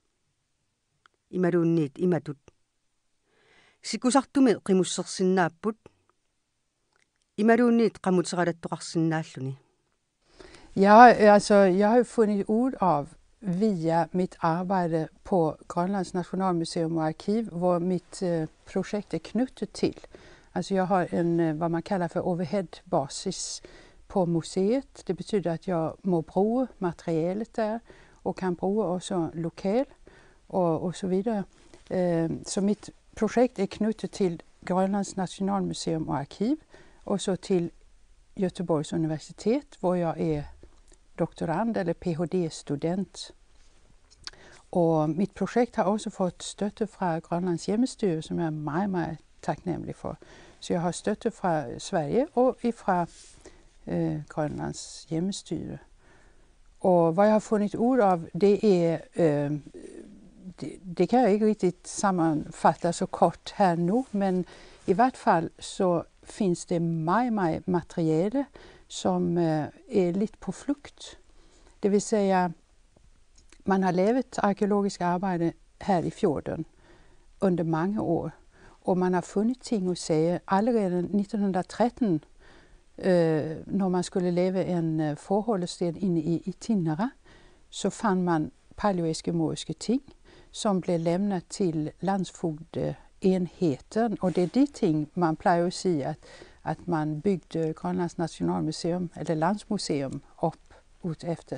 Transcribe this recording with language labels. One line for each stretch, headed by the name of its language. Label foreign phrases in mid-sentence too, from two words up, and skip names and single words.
Kalaallisut: imaluunniit imatut sikusartumi qimussersinnaapput imaluunniit qamuteqalattoqarsinnaalluni
Swedish: Ja, alltså jag har funnit ord av via mitt arbete på Grönlands nationalmuseum och arkiv, hvor mitt projekt är knutet till. Alltså jag har en, vad man kallar för overhead-basis på museet. Det betyder att jag
Danish: må bruge materialet
Swedish: där och kan bruge också lokal och så vidare. Så mitt projekt är knutet till Grönlands nationalmuseum och arkiv och så till Göteborgs universitet, hvor jag är doktorand eller PhD-student. Och mitt projekt har också fått
Danish: støtte fra
Swedish: Grönlands hjemmestyre, som jag är meget tacknämlig för. Så jag har
Danish: støtte fra
Swedish: Sverige och ifrån Grönlands hjemmestyre. Och vad jag har funnit ord av, det är det kan jag inte riktigt sammanfatta så kort här nu, men i vart fall så finns det
Danish: meget materiale
Swedish: som är lite på flukt. Det vill säga, man
Danish: har lavet arkeologisk arbejde
Swedish: här i fjorden under många år, och man har funnit ting och säga allerede 1913 när man skulle
Danish: lave en forholdssted
Swedish: inne i Tinnara, så fann man paleoeskimoiske ting som blev lämnat till landsfogdeenheten, och det är de ting man plejer att säga att man byggde Grönlands nationalmuseum eller landsmuseum upp ut efter.